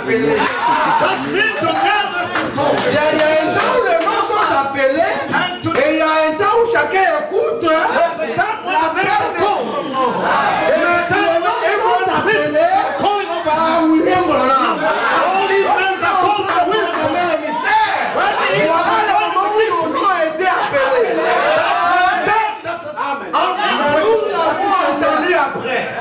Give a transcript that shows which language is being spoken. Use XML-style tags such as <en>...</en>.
<fr>Il y a un temps où les noms sont appelés et il y a un temps où chacun écoute la même compte. Et les noms sont appelés par William Branham.</fr> <en>All these names are called by William Branham.</en> <fr>Le mystère. Voilà le moment où ils ont été appelés. Nous l'avons entendu après.</fr>